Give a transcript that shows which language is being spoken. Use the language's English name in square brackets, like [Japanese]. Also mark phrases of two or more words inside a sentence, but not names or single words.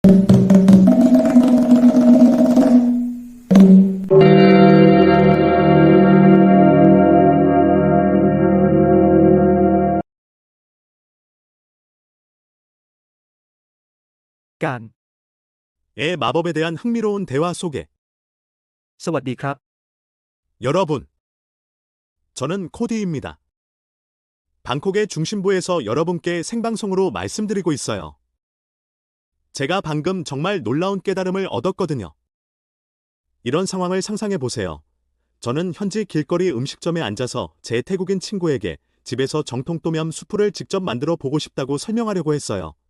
[Thai] การ [Korean] 의 마법에 대한 흥미로운 대화 속에 [Thai] สวัสดีครับ [Korean] 여러분, 저는 코디입니다. 방콕의 중심부에서 여러분께 생방송으로 말씀드리고 있어요. 제가 방금 정말 놀라운 깨달음을 얻었거든요. 이런 상황을 상상해 보세요. 저는 현지 길거리 음식점에 앉아서 제 태국인 친구에게 집에서 정통 똠얌 수프를 직접 만들어 보고 싶다고 설명하려고 했어요.